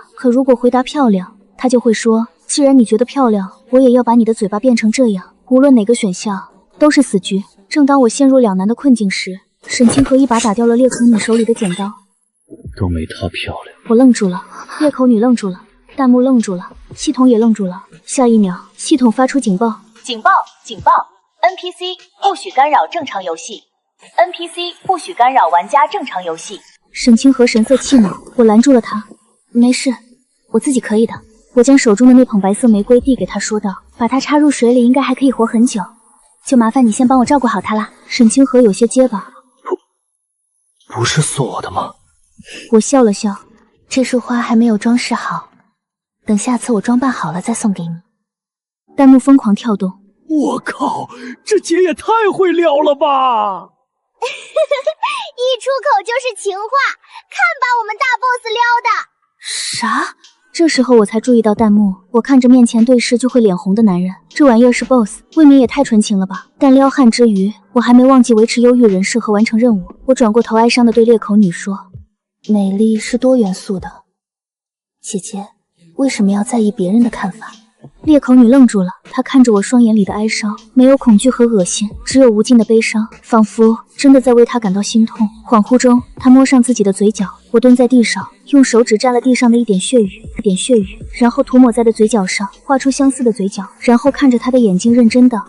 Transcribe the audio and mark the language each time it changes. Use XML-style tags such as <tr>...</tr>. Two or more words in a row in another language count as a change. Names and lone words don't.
<zh>可如果回答漂亮，她就會說，既然你覺得漂亮，我也要把你的嘴巴變成這樣。無論哪個選項，都是死局。正當我陷入兩難的困境時，沈清河一把打掉了裂口女手裡的剪刀。都沒她漂亮。我愣住了，裂口女愣住了，彈幕愣住了，系統也愣住了。下一秒，系統發出警報。警報！警報 ！NPC 不許干擾正常遊戲 ！NPC 不許干擾玩家正常遊戲。沈清河神色氣惱，我攔住了他。沒事，我自己可以的。我將手中的那捧白色玫瑰遞給他，說道：“把它插入水裡，應該還可以活很久。就麻煩你先幫我照顧好它啦。” 沈清河有些結巴：“ 不是送我的嗎？” 我笑了笑：“ 這束花還沒有裝飾好，等下次我裝扮好了再送給你。” 彈幕瘋狂跳動。我靠，這姐也太會撩了吧！一出口就是情話，看把我們大 boss 撩的。啥？這時候我才注意到彈幕，我看着面前對視就會臉紅的男人，這玩意兒是 boss， 未免也太純情了吧。但撩漢之餘，我還沒忘記維持憂鬱人設和完成任務。我轉過頭哀傷的對裂口女說：“ 美麗是多元素的，姐姐，為什麼要在意別人的看法？” 裂口女愣住了，她看着我雙眼裡的哀傷，沒有恐懼和惡心，只有無盡的悲傷，仿佛真的在為她感到心痛。恍惚中，她摸上自己的嘴角，我蹲在地上，用手指沾了地上的一點血雨，然後塗抹在的嘴角上，畫出相似的嘴角，然後看着她的眼睛認真的，</zh>